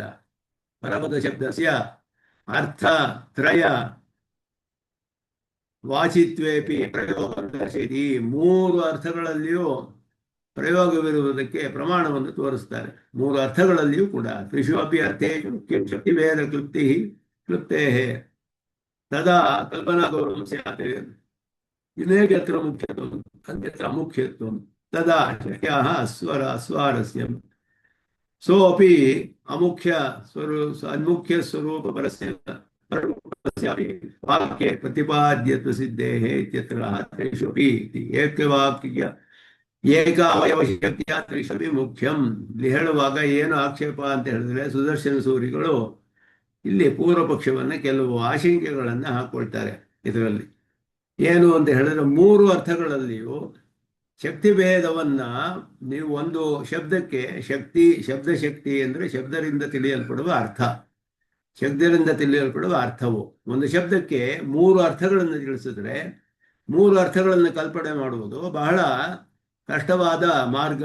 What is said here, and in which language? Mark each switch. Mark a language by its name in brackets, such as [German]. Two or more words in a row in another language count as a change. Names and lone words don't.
[Sanskrit] ಪರಮಪದ ಶಬ್ದಸ್ಯ ಅರ್ಥ ತ್ರಯ ವಾಚಿತ್ವೇಪಿ ಪ್ರಯೋಗ ದರ್ಶಯತಿ. [Kannada] ಮೂರು ಅರ್ಥಗಳಲ್ಲಿಯೂ ಪ್ರಯೋಗವಿರುವುದಕ್ಕೆ ಪ್ರಮಾಣವನ್ನು ತೋರಿಸ್ತಾರೆ. ಮೂರು ಅರ್ಥಗಳಲ್ಲಿಯೂ ಕೂಡ. [Sanskrit] ತ್ರಿಷು ಅಪಿ ಅರ್ಥೇಷು ಶಕ್ತಿ ವೇದ ಕ್ಲುಪ್ತೇ ತದಾ ಕಲ್ಪನಾ ಗೌರವಂ ಸ್ಯಾತ್. ಇನೇಕತ್ರ ಮುಖ್ಯತ್ವಂ ಅನ್ಯತ್ರ ಮುಖ್ಯತ್ವಂ ತದಾ ಶಕ್ಯಾಃ ಅಸ್ವಾರಸ್ಯಂ सोऽपि अमुख्य अन्मुख्य स्वरूप परस्यापि वाक्ये प्रतिपाद्यत्व सिद्धेः इत्यत्र त्रिषुपि इति ಏಕವಾಕ್ಯ ಏಕ ಅವಯವ ಶಕ್ತಿಯ ತ್ರಿಷುಪಿ ಮುಖ್ಯಂ. [Kannada] ಇಲ್ಲಿ ಹೇಳುವಾಗ ಏನು ಆಕ್ಷೇಪ ಅಂತ ಹೇಳಿದ್ರೆ, ಸುದರ್ಶನ ಸೂರಿಗಳು ಇಲ್ಲಿ ಪೂರ್ವ ಪಕ್ಷವನ್ನ ಕೆಲವು ಆಶಂಕೆಗಳನ್ನ ಹಾಕೊಳ್ತಾರೆ. ಇದರಲ್ಲಿ ಏನು ಅಂತ ಹೇಳಿದ್ರೆ, ಮೂರು ಅರ್ಥಗಳಲ್ಲಿಯೂ ಶಕ್ತಿ ಭೇದವನ್ನ ನೀವು ಒಂದು ಶಬ್ದಕ್ಕೆ ಶಕ್ತಿ, ಶಬ್ದಶಕ್ತಿ ಅಂದರೆ ಶಬ್ದದಿಂದ ತಿಳಿಯಲ್ಪಡುವ ಅರ್ಥ, ಶಬ್ದದಿಂದ ತಿಳಿಯಲ್ಪಡುವ ಅರ್ಥವು ಒಂದು ಶಬ್ದಕ್ಕೆ ಮೂರು ಅರ್ಥಗಳನ್ನು ತಿಳಿಸಿದ್ರೆ, ಮೂರು ಅರ್ಥಗಳನ್ನು ಕಲ್ಪನೆ ಮಾಡುವುದು ಬಹಳ ಕಷ್ಟವಾದ ಮಾರ್ಗ.